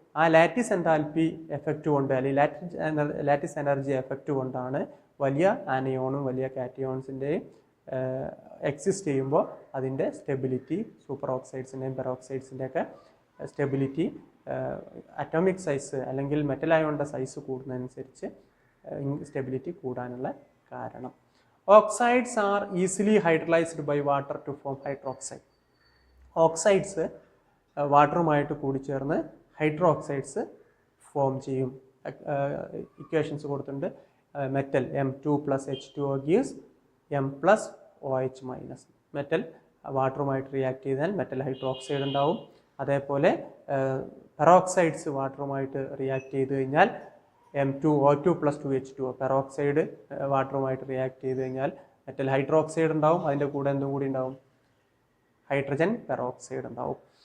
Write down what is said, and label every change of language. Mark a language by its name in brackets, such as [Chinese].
[Malayalam] ആ lattice enthalpy effect കൊണ്ട് അല്ലെങ്കിൽ ലാറ്റിസ് എനർജി എഫക്റ്റ് കൊണ്ടാണ് വലിയ ആനയോണും വലിയ കാറ്റയോൺസിൻ്റെയും എക്സിസ്റ്റ് ചെയ്യുമ്പോൾ അതിൻ്റെ stability super ഓക്സൈഡ്സിൻ്റെയും പെറോക്സൈഡ്സിൻ്റെയൊക്കെ stability atomic size അല്ലെങ്കിൽ മെറ്റൽ അയോണിൻ്റെ സൈസ് കൂടുന്നതനുസരിച്ച് സ്റ്റെബിലിറ്റി കൂടാനുള്ള കാരണം. [English] Oxides are easily hydrolysed by water to form hydroxide. [Malayalam] Oxides വാട്ടറുമായിട്ട് കൂടിച്ചേർന്ന് ഹൈഡ്രോക്സൈഡ്സ് ഫോം ചെയ്യും. ഇക്വേഷൻസ് കൊടുത്തിട്ടുണ്ട്. Metal M2 + H2O gives M + OH -. Metal വാട്ടറുമായിട്ട് react ചെയ്താൽ മെറ്റൽ ഹൈഡ്രോക്സൈഡ് ഉണ്ടാവും. അതേപോലെ peroxides വാട്ടറുമായിട്ട് react ചെയ്ത് കഴിഞ്ഞാൽ M2O2 + 2H2O. പെറോക്സൈഡ് വാട്ടറുമായിട്ട് റിയാക്ട് ചെയ്ത് കഴിഞ്ഞാൽ മെറ്റൽ ഹൈഡ്രോക്സൈഡ് ഉണ്ടാവും. അതിൻ്റെ കൂടെ എന്തും കൂടി ഉണ്ടാവും? ഹൈഡ്രജൻ പെറോക്സൈഡ് ഉണ്ടാവും.